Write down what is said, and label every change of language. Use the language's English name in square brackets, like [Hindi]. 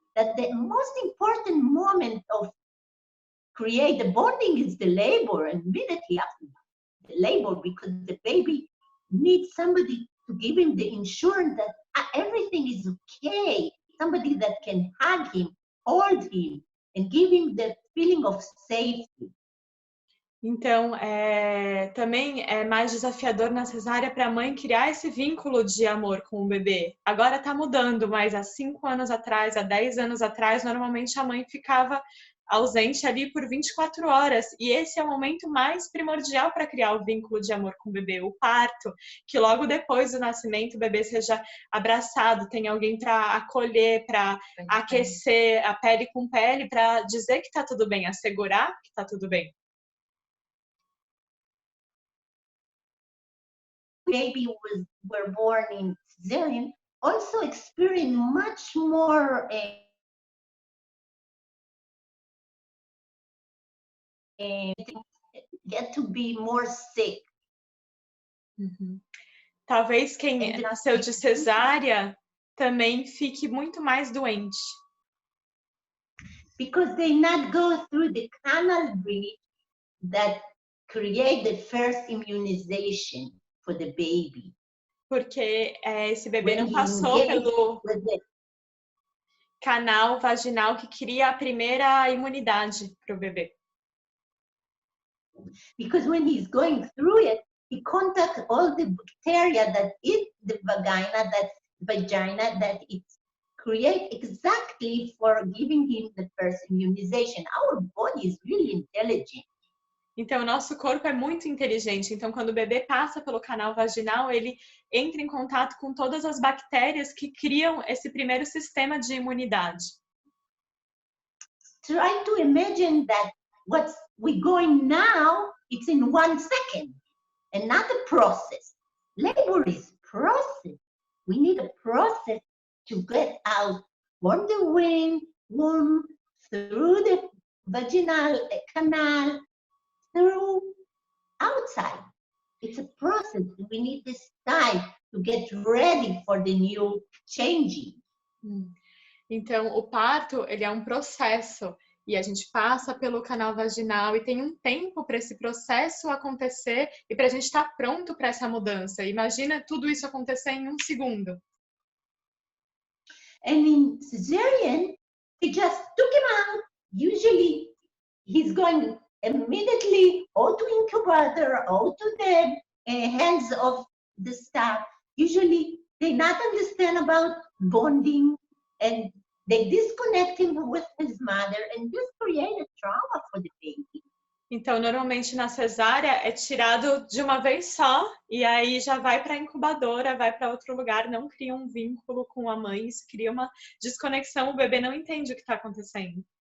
[English] That the most important moment of create the bonding is the labor, and immediately after the labor, because the baby needs somebody to give him the assurance that everything is okay, somebody that can hug him, hold him, and give him the feeling of safety. [Portuguese] Então, também é mais desafiador na cesárea para a mãe criar esse vínculo de amor com o bebê. Agora está mudando, mas há 5 anos atrás, há 10 anos atrás, normalmente a mãe ficava ausente ali por 24 horas. E esse é o momento mais primordial para criar o vínculo de amor com o bebê, o parto, que logo depois do nascimento o bebê seja abraçado, tem alguém para acolher, para aquecer a pele com pele, para dizer que está tudo bem, assegurar que está tudo bem. [English] Baby were born in cesarean also experience much more get to be more sick. [Portuguese] Talvez quem nasceu de cesárea também fique muito mais doente. [English] Because they not go through the canal bridge that create the first immunization for the baby. [Portuguese] Porque esse bebê não passou pelo canal vaginal que cria a primeira imunidade para o bebê. [English] Because when he's going through it, he contacts all the bacteria that eat the vagina that it creates exactly for giving him the first immunization. Our body is really intelligent. [Portuguese] Então, o nosso corpo é muito inteligente. Então, quando o bebê passa pelo canal vaginal, ele entra em contato com todas as bactérias que criam esse primeiro sistema de imunidade. [English] Try to imagine that what we're going now, it's in 1 second, and not a process. Labor is process. We need a process to get out from the womb, through the vaginal canal, through outside. It's a process. We need this time to get ready for the new changing. [Portuguese] Então, o parto, ele é um processo. E a gente passa pelo canal vaginal e tem um tempo para esse processo acontecer e para a gente estar pronto para essa mudança. Imagina tudo isso acontecer em 1 segundo. [English] And in cesarean, they just took him out. Usually, he's going immediately or to incubator or to the hands of the staff. Usually, they not understand about bonding, and they disconnect him with his mother and just create a trauma for the baby. [Portuguese] Então, normalmente na cesárea é tirado de uma vez só e aí já vai para a incubadora, vai para outro lugar, não cria um vínculo com a mãe, isso cria uma desconexão, o bebê não entende o que está acontecendo.